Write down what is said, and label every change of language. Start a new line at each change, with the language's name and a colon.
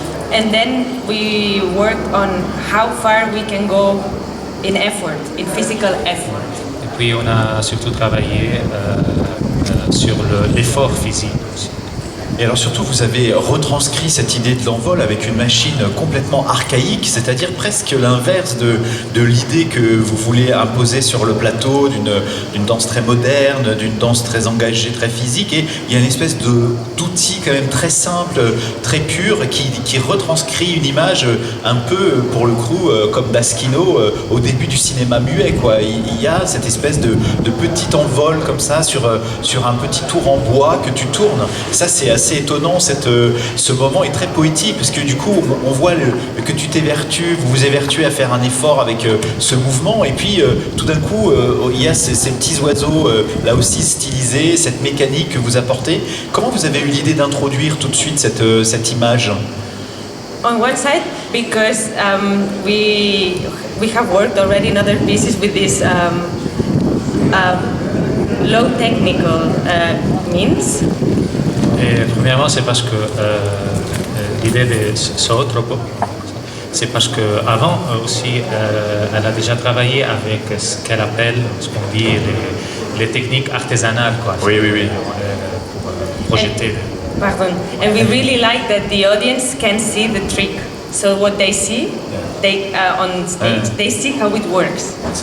English: And then we worked on how far we can go in effort, in physical effort.
French: Et puis on a surtout travaillé sur l'effort physique aussi. Et alors surtout, vous avez retranscrit cette idée de l'envol avec une machine complètement archaïque, c'est-à-dire presque l'inverse de l'idée que vous voulez imposer sur le plateau d'une danse très moderne, d'une danse très engagée, très physique. Et il y a une espèce d'outil quand même très simple, très pur, qui retranscrit une image un peu, pour le coup, comme Daskino au début du cinéma muet, quoi. Il y a cette espèce de petit envol comme ça sur un petit tour en bois que tu tournes. Ça, c'est assez étonnant, ce moment est très poétique, parce que du coup on voit que tu vous vous évertuez à faire un effort avec ce mouvement, et puis tout d'un coup il y a ces petits oiseaux là aussi stylisés, cette mécanique que vous apportez. Comment vous avez eu l'idée d'introduire tout de suite cette image?
English: On one side, because we have worked already in other pieces with this low technical means.
French: Et premièrement, c'est parce que l'idée de Zoetropo, c'est parce qu'avant aussi, elle a déjà travaillé avec ce qu'elle appelle, ce qu'on dit, les techniques artisanales, quoi. Oui. Pour projeter.
English: Pardon. And we really like that the audience can see the trick. So what they see on stage, they see how it works.